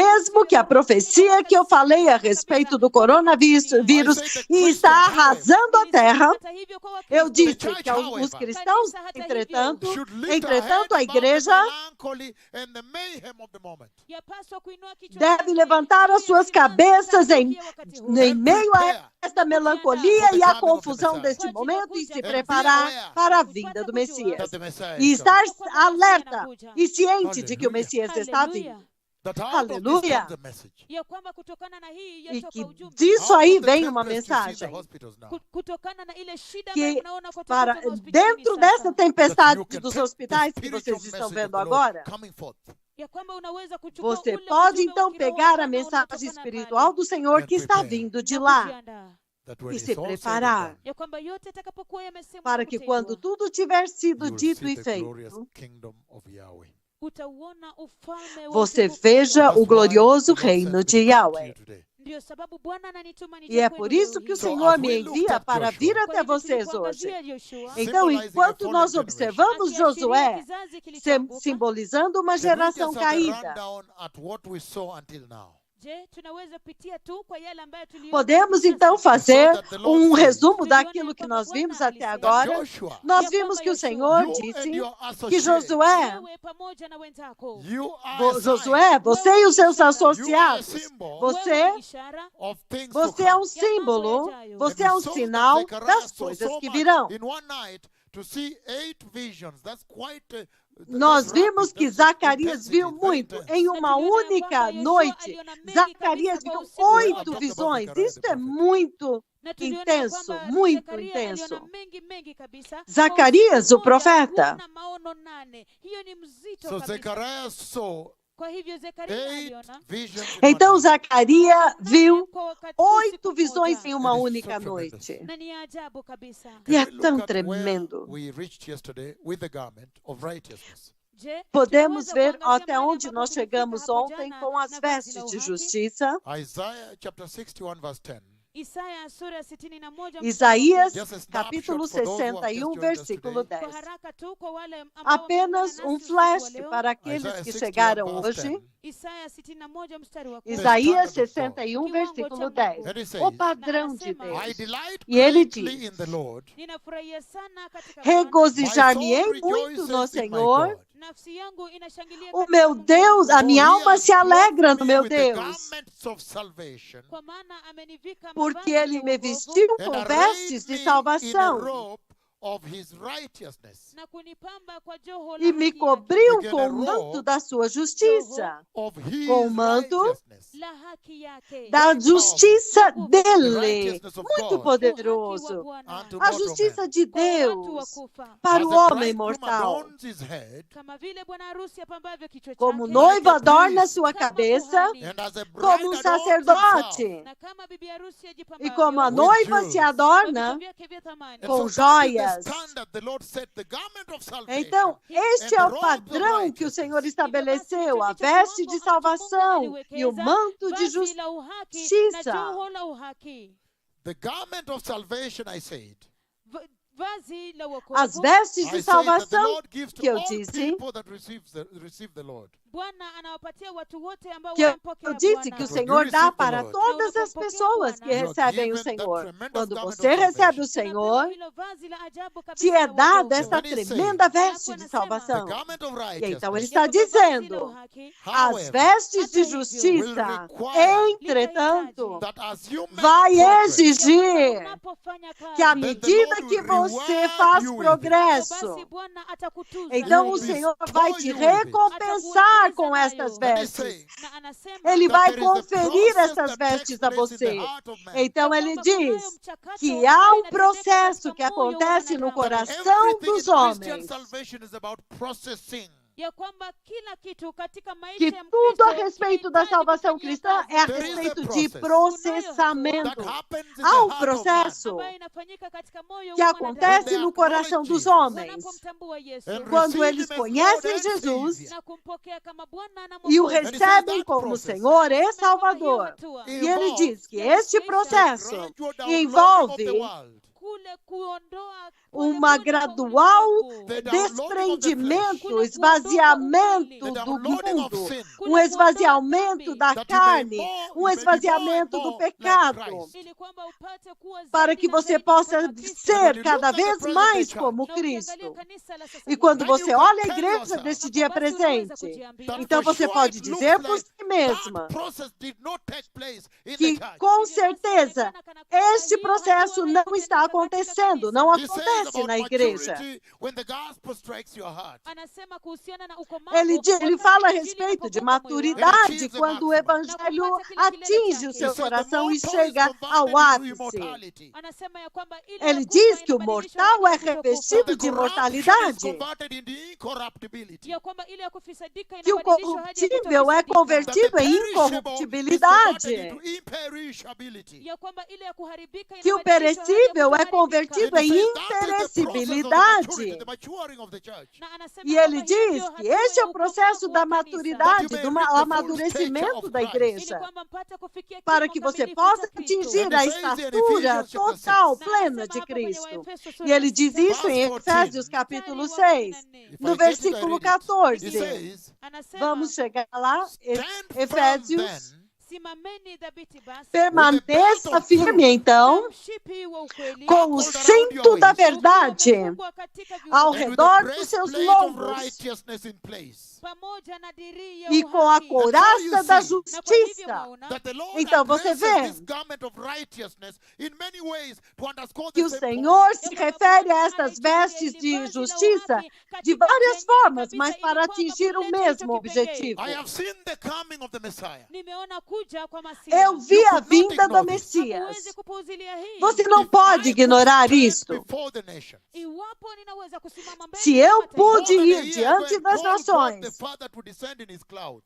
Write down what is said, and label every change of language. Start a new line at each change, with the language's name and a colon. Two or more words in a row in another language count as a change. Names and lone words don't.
Portuguese: mesmo que a profecia que eu falei a respeito do coronavírus está arrasando a terra,
Swahili: Hata hivyo kwa Wakristo,
Portuguese: eu disse que os cristãos, entretanto, a igreja
Swahili: yapaswa kuinua kichwa
Portuguese: deve
Swahili: chake
Portuguese: levantar as suas cabeças em meio a esta melancolia e a confusão deste momento e se preparar para a vinda do Messias. E estar alerta e ciente de que o Messias está vindo. Aleluia.
Swahili: ya kwamba kutokana na hii
Portuguese: E
Swahili: yatoka
Portuguese: que
Swahili: ujumbe
Portuguese: disso aí vem uma mensagem.
Swahili: kutokana na ile shida
Portuguese: Que
Swahili: ambayo mnaona kwa
Portuguese: para
Swahili: watoto hospitalini
Portuguese: dentro
Swahili: sasa,
Portuguese: dessa tempestade dos hospitais que vocês estão vendo agora,
Swahili: ya kwamba unaweza kuchukua
Portuguese: você
Swahili: ule
Portuguese: pode
Swahili: ujumbe
Portuguese: então
Swahili: wa kiroho
Portuguese: pegar a
Swahili: ambao
Portuguese: mensagem
Swahili: unatokana
Portuguese: espiritual
Swahili: pale,
Portuguese: do Senhor que está vindo de lá
Swahili: kujiandaa.
Portuguese: e se preparar
Swahili: Ya kwamba yote atakapokuwa yamesemwa
Portuguese: para
Swahili: na
Portuguese: que
Swahili: kutendwa,
Portuguese: quando tudo tiver sido dito e feito,
Swahili: utauona ufalme wa
Portuguese: você
Swahili: utukufu
Portuguese: veja
Swahili: wa Bwana.
Portuguese: o glorioso reino de Yahweh.
Swahili: Ndio sababu Bwana ananituma nije
Portuguese: E é
Swahili: kwenu
Portuguese: por
Swahili: leo
Portuguese: isso que o
Swahili: hii.
Portuguese: Senhor me envia para vir
Swahili: Kwa
Portuguese: até
Swahili: hivyo
Portuguese: vocês hoje.
Swahili: tulipoangazia Yoshua,
Portuguese: Então, enquanto nós observamos
Swahili: akiashiria
Portuguese: Josué
Swahili: kizazi kilichoanguka,
Portuguese: simbolizando uma geração caída,
Swahili: je, tunaweza pitia tu kwa yale ambayo tuliona
Portuguese: podemos
Swahili: sasa?
Portuguese: então fazer
English: So that the Lord
Portuguese: um
English: said,
Portuguese: resumo daquilo que nós vimos até agora. Nós vimos que o Senhor disse que Josué,
Swahili: Wewe pamoja na wenzako,
Portuguese: Josué, você e os seus associados,
Swahili: wewe
Portuguese: você,
Swahili: ni ishara,
Portuguese: você é um símbolo, você é um sinal das coisas que virão. Nós vimos que Zacarias viu muito em uma única noite. Zacarias viu 8 visões. Isso é muito
Swahili: na tuliona
Portuguese: intenso,
Swahili: kwamba
Portuguese: muito
Swahili: Zakaria
Portuguese: intenso.
Swahili: aliona mengi kabisa.
Portuguese: Zacarias,
Swahili: Kwa
Portuguese: o profeta,
Swahili: usiku mmoja, maono 8. Hiyo ni mzito
English: So
Swahili: kabisa.
English: Zechariah saw
Swahili: Kwa hivyo Zekaria 8 aliona
English: visions in
Portuguese: Então
English: one night.
Portuguese: Zacarias viu
Swahili: kwa wakati
Portuguese: 8
Swahili: usiku
Portuguese: visões
Swahili: mmoja.
Portuguese: em uma
English: It is
Portuguese: única
English: so tremendous.
Portuguese: noite.
Swahili: Na ni ya ajabu kabisa.
Portuguese: E é
English: Can we look
Portuguese: tão
English: at where
Portuguese: tremendo.
English: we reached yesterday with the garment of righteousness?
Swahili: Je,
Portuguese: Podemos
Swahili: tunaweza
Portuguese: ver
Swahili: kuangazia
Portuguese: até
Swahili: mahali
Portuguese: onde
Swahili: ambapo
Portuguese: nós
Swahili: tulifika
Portuguese: chegamos
Swahili: hapo
Portuguese: ontem
Swahili: jana
Portuguese: com as
Swahili: na vazi la
Portuguese: vestes de
Swahili: uhaki?
Portuguese: justiça.
English: Isaiah chapter 61 verse 10.
Swahili: Isaya sura ya 61 mstari wa
Portuguese: Isaías,
Swahili: 10.
English: Just a snapshot
Portuguese: capítulo
English: for those who have just
Portuguese: 61,
English: joined us
Portuguese: versículo
English: today.
Portuguese: 10.
Swahili: Kwa haraka tu kwa wale ambao
Portuguese: Apenas
Swahili: wameungana nasi usiku
Portuguese: flash
Swahili: wa leo.
Portuguese: para aqueles
English: Isaiah
Portuguese: que
English: 61
Portuguese: chegaram
English: verse
Portuguese: hoje.
English: 10.
Swahili: Isaya 61 mstari wa 10.
Portuguese: Isaías
English: Standard of God.
Portuguese: 61, versículo 10.
English: And it says,
Portuguese: O padrão de
English: I
Portuguese: Deus.
English: delight
Portuguese: E ele
English: greatly
Portuguese: diz,
English: in the Lord.
Swahili: Ninafurahia sana katika Bwana.
English: My
Portuguese: regozijar-me-ei
English: soul
Portuguese: muito
English: rejoices
Portuguese: no
English: in my
Portuguese: Senhor.
English: God.
Swahili: Nafsi yangu inashangilia
Portuguese: O
Swahili: katika
Portuguese: meu
Swahili: Mungu
Portuguese: Deus,
Swahili: wangu.
Portuguese: a minha
English: For he
Portuguese: alma
English: has
Portuguese: se alegra
English: clothed
Portuguese: no
English: me
Portuguese: meu
English: with the
Portuguese: Deus,
English: garments of salvation,
Swahili: Kwa maana amenivika
Portuguese: porque
Swahili: mavazi
Portuguese: ele
Swahili: ya
Portuguese: me
Swahili: wokovu
Portuguese: vestiu
English: and
Portuguese: com
English: arrayed
Portuguese: vestes de
English: me in a
Portuguese: salvação
English: robe of his righteousness.
Swahili: na kunipamba kwa joho la
Portuguese: e me
Swahili: haki yake.
Portuguese: cobriu
English: Again,
Portuguese: com
English: a
Portuguese: o manto
English: robe
Portuguese: da sua justiça,
English: Of his
Portuguese: Com o manto
English: righteousness.
Swahili: La haki yake.
Portuguese: da justiça
English: The
Portuguese: dele.
English: righteousness of
Portuguese: Muito
English: God
Portuguese: poderoso.
Swahili: Bwana.
English: unto
Portuguese: A
English: mortal
Portuguese: justiça
English: men.
Portuguese: de
Swahili: Kwa watu
Portuguese: Deus
Swahili: wakufa.
Portuguese: para
English: As
Portuguese: o
English: the
Portuguese: homem
English: bridegroom
Portuguese: mortal.
English: adorns his head,
Swahili: Kama vile bwana harusi apambavyo kichwa
Portuguese: Como
Swahili: chake.
Portuguese: noiva
English: Like a
Portuguese: adorna
English: priest.
Portuguese: sua
Swahili: Kama
Portuguese: cabeça,
Swahili: kuhani.
English: and as a bride
Portuguese: como um
English: adorns himself.
Portuguese: sacerdote.
Swahili: Na kama bibi harusi
Portuguese: E
Swahili: ajipambavyo
Portuguese: como a
English: With
Portuguese: noiva
English: jewels.
Portuguese: se
Swahili: kwa
Portuguese: adorna,
Swahili: vitu vyake vya thamani.
English: And
Portuguese: com
English: so that is the
Portuguese: joias.
English: standard the Lord set, the garment of salvation.
Portuguese: então, este é o padrão que o Senhor estabeleceu, a veste de salvação e o manto de
Swahili: Vazi la uhaki na
Portuguese: justiça.
Swahili: joho la uhaki.
English: The garment of salvation, I said.
Swahili: Vazi la
Portuguese: As
Swahili: wokovu.
Portuguese: vestes
English: I
Portuguese: de
English: say that the
Portuguese: salvação
English: Lord gives to
Portuguese: que eu
English: all
Portuguese: disse,
English: people that receive the Lord.
Swahili: Bwana anawapatia watu wote ambao
Portuguese: que eu
Swahili: wanampokea
Portuguese: disse que
Swahili: Bwana.
Portuguese: o Senhor dá para
English: Lord.
Portuguese: todas as pessoas que
English: You are
Portuguese: recebem o
English: given that
Portuguese: Senhor.
English: tremendous
Portuguese: Quando
English: garment
Portuguese: você
English: of
Portuguese: recebe o
English: salvation.
Portuguese: Senhor,
Swahili: Unapewa hilo vazi la ajabu kabisa
Portuguese: te é
Swahili: la
Portuguese: dada
Swahili: wokovu.
Portuguese: esta
English: And then he
Portuguese: tremenda
English: says,
Portuguese: veste de
English: The
Portuguese: salvação.
English: garment of
Portuguese: E então ele
English: righteousness,
Portuguese: está
Swahili: Ya kwamba vazi la
Portuguese: dizendo,
Swahili: uhaki,
English: as however,
Portuguese: vestes de Até justiça,
English: will require
Portuguese: entretanto,
English: that as you make
Portuguese: vai
English: progress,
Swahili: ya
Portuguese: exigir
Swahili: kwamba unapofanya kazi,
Portuguese: que à
English: Then the
Portuguese: medida
English: Lord
Portuguese: que
English: will
Portuguese: você
English: reward
Portuguese: faz
English: you with it.
Portuguese: progresso,
Swahili: basi Bwana atakutuza
Portuguese: então
English: He
Portuguese: o
English: will
Portuguese: Senhor
English: bestow
Portuguese: vai te
English: you with it.
Portuguese: recompensar com estas
English: And he's
Portuguese: vestes.
English: saying
Swahili: na anasema
Portuguese: Ele
English: that
Portuguese: vai
English: there is a
Portuguese: conferir
English: process
Portuguese: essas
English: that takes
Portuguese: vestes a
English: place in the
Portuguese: você.
English: heart of man.
Portuguese: Então
Swahili: ya
Portuguese: ele
Swahili: kwamba kunayo
Portuguese: diz
Swahili: mchakato
Portuguese: que
Swahili: ambayo
Portuguese: há um
Swahili: inatendeka
Portuguese: processo que
Swahili: katika moyo wa
Portuguese: acontece no
Swahili: mwanadamu.
Portuguese: coração
English: Everything
Portuguese: dos
English: in Christian
Portuguese: homens,
English: salvation is about processing.
Swahili: ya kwamba kila kitu katika maisha
Portuguese: que
Swahili: ya
Portuguese: tudo a
Swahili: Mkristo
Portuguese: respeito da
Swahili: kinahitaji
Portuguese: salvação
Swahili: kufanyia
Portuguese: cristã
Swahili: kazi.
Portuguese: é a
English: There is a
Portuguese: respeito de
English: process. That
Portuguese: processamento.
English: happens in the
Portuguese: Há um
English: heart of man.
Portuguese: processo
Swahili: ambayo inafanyika katika moyo
Portuguese: que
Swahili: wa
Portuguese: acontece
Swahili: mwanadamu.
Portuguese: no coração dos
English: Jesus.
Portuguese: homens
Swahili: Wanapomtambua Yesu
English: And
Portuguese: quando
English: receive
Portuguese: eles
English: him as
Portuguese: conhecem
English: Lord and
Portuguese: Jesus
English: Savior.
Swahili: na kumpokea kama Bwana na
Portuguese: e o
Swahili: Mwokozi.
English: says
Portuguese: recebem
English: that
Portuguese: como
English: process
Portuguese: Senhor e
Swahili: Anasema kwamba hiyo
Portuguese: Salvador.
Swahili: hatua,
Portuguese: E ele
English: involves
Portuguese: diz que este
English: the
Portuguese: processo
English: gradual downloading
Portuguese: envolve
English: of the world.
Swahili: kule kuondoa
Portuguese: uma
Swahili: polepole kwa
Portuguese: gradual
Swahili: ulimwengu.
English: The downloading of the flesh.
Portuguese: desprendimento, esvaziamento
English: The
Portuguese: do
English: downloading of
Portuguese: mundo,
English: sin.
Portuguese: esvaziamento da
English: That you may
Portuguese: carne,
English: more- you may be
Portuguese: esvaziamento
English: more
Portuguese: do
English: and more
Portuguese: pecado,
English: like Christ.
Swahili: Ili kwamba upate kuwa
Portuguese: para
Swahili: zaidi
Portuguese: que
Swahili: na
Portuguese: você
Swahili: zaidi
Portuguese: possa
Swahili: kama Kristo.
Portuguese: ser cada
English: When you look
Portuguese: vez
English: at the
Portuguese: mais
English: present day
Portuguese: como
Swahili: Na ukiangalia
Portuguese: Cristo.
Swahili: kanisa la sasa
Portuguese: E quando
Swahili: hivi,
English: Then
Portuguese: você
English: you
Portuguese: olha a
English: can tell
Portuguese: igreja
English: yourself
Portuguese: deste dia
Swahili: basi unaweza
Portuguese: presente,
Swahili: kujiambia
English: That
Portuguese: então
English: for
Portuguese: você
English: sure
Portuguese: pode
English: it looks
Portuguese: dizer por
English: like
Portuguese: si mesma
English: that process did not take place in the
Portuguese: que,
English: church.
Portuguese: com certeza, este processo não está acontecendo, não
English: He says
Portuguese: acontece
English: about
Portuguese: na igreja.
English: maturity when the gospel strikes your heart.
Swahili: Anasema kuhusiana na ukomavu,
Portuguese: Ele
Swahili: wakati
Portuguese: fala a
Swahili: injili
Portuguese: respeito de
Swahili: inapogonga moyo wako.
Portuguese: maturidade quando o evangelho atinge o
English: He
Portuguese: seu
English: said the
Portuguese: coração e
English: mortal is
Portuguese: chega ao
English: converted into
Portuguese: ápice.
English: immortality.
Swahili: Anasema ya kwamba ile
Portuguese: Ele
Swahili: ya kufa
Portuguese: diz que o
Swahili: inabadilishwa
Portuguese: mortal
Swahili: na
Portuguese: é
Swahili: ile ya kutokufa.
Portuguese: revestido
English: The
Portuguese: de
English: corruption is
Portuguese: imortalidade,
English: converted into incorruptibility.
Swahili: Ya kwamba ile ya kufisadika
Portuguese: que o
Swahili: inabadilishwa hadi ya
Portuguese: corruptível é
Swahili: kutofisadika.
Portuguese: convertido
English: That the
Portuguese: em
English: perishable is converted
Portuguese: incorruptibilidade,
English: into imperishability.
Swahili: Ya kwamba ile ya kuharibika
Portuguese: que o
Swahili: inabadilishwa hadi ya
Portuguese: perecível é
Swahili: kutoharibika.
Portuguese: convertido
English: And he
Portuguese: em
English: says that is the process of the maturity,
Portuguese: imperecibilidade.
English: the maturing of the church.
Swahili: Na anasema
Portuguese: E
Swahili: kwamba
Portuguese: ele
Swahili: hiyo ndio
Portuguese: diz que
Swahili: hatua
Portuguese: este é
Swahili: ya
Portuguese: o processo
Swahili: ukomavu
Portuguese: da
Swahili: wa kanisa.
Portuguese: maturidade,
English: That
Portuguese: do
English: you may reach the full
Portuguese: amadurecimento
English: stature
Portuguese: da
English: of
Swahili: Ili
Portuguese: igreja,
Swahili: kwamba mpate kufikia
Portuguese: para
Swahili: kimo
Portuguese: que você
Swahili: kamilifu
Portuguese: possa
Swahili: cha Kristo.
Portuguese: atingir
English: And
Portuguese: a
English: he says in
Portuguese: estatura
English: Ephesians chapter
Portuguese: total,
English: 6,
Portuguese: plena de
Swahili: Anasema hapa kwenye
Portuguese: Cristo.
Swahili: Waefeso sura
Portuguese: E ele
Swahili: ya
Portuguese: diz
Swahili: 6,
Portuguese: isso em
English: Verse 14.
Portuguese: Efésios capítulo
Swahili: mstari wa
Portuguese: 6,
Swahili: 14.
English: If
Portuguese: no
English: I get it, I
Portuguese: versículo
English: read it.
Portuguese: 14.
English: He says,
Swahili: Anasema,
Portuguese: Vamos chegar lá.
English: stand firm
Portuguese: Efésios,
English: then
Swahili: simameni dhabiti basi
Portuguese: permaneça firme
Swahili: na
Portuguese: então,
Swahili: mshipi wa ukweli
Portuguese: com o cinto da verdade
Swahili: uliofungwa katika viuno
Portuguese: ao
English: and with
Portuguese: redor
English: the
Portuguese: dos seus
English: breastplate of
Portuguese: lombos
English: righteousness in place.
Swahili: pamoja na diria
Portuguese: e com a
Swahili: uhaki.
Portuguese: couraça da
Swahili: Na kwa hivyo
Portuguese: justiça.
Swahili: mwaona,
English: That the Lord
Portuguese: Então você
English: addresses
Portuguese: vê
English: this garment of righteousness in many ways to underscore
Portuguese: que
English: the
Portuguese: o
English: same
Portuguese: Senhor
English: point.
Portuguese: se refere a estas vestes de justiça de várias formas, mas para atingir o mesmo objetivo.
English: I have seen the coming of the Messiah.
Swahili: nimeona kuja kwa Masihi.
Portuguese: Eu vi a
English: could not
Portuguese: vinda do
English: ignore this.
Portuguese: Messias.
Swahili: Hamuwezi kupuuzilia hii.
Portuguese: Você não
English: If
Portuguese: pode
English: I could
Portuguese: ignorar
English: stand
Portuguese: isto.
English: before the nations,
Swahili: Iwapo ninaweza kusimama mbele
Portuguese: Se
Swahili: ya
Portuguese: eu
Swahili: mataifa,
Portuguese: pude
English: more than a
Portuguese: ir
English: year ago
Portuguese: diante
English: and
Portuguese: das
English: call God
Portuguese: nações
English: the the Father to descend in his cloud.